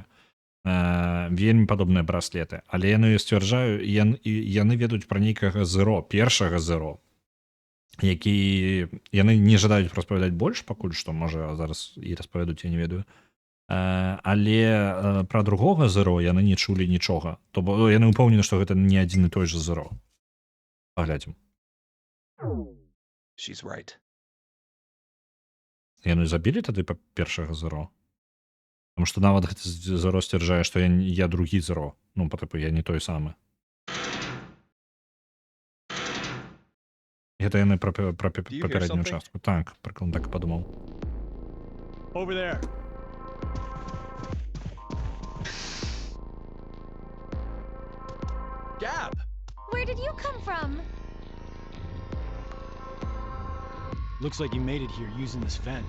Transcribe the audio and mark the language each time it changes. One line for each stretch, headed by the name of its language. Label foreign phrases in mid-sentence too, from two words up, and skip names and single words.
Belarusian: Вельмі падобныя браслеты. Але яны сцвярджаюць, яны ведаюць пра нейкага Зеро, першага Зеро, які яны не жадаюць распавядаць больш пакуль што, можа, зараз і распавядуць, я не ведаю. Але пра другога Зеро яны не чулі нічога. То бо яны ўпэўнены, што гэта не адзін і той жа Зеро. Паглядзім.
English: She's right.
Belarusian: Яны забілі тады першага Зеро? Таму што нават гэты Зеро сцвярджае, што я другі Зеро. Ну, па тыпу, я не той самы. Гэта яны пра папярэднюю частку. Так, прыкладна так і падумаў.
English: Over there. Gab! Where did you come from? Looks like you made it here using this vent.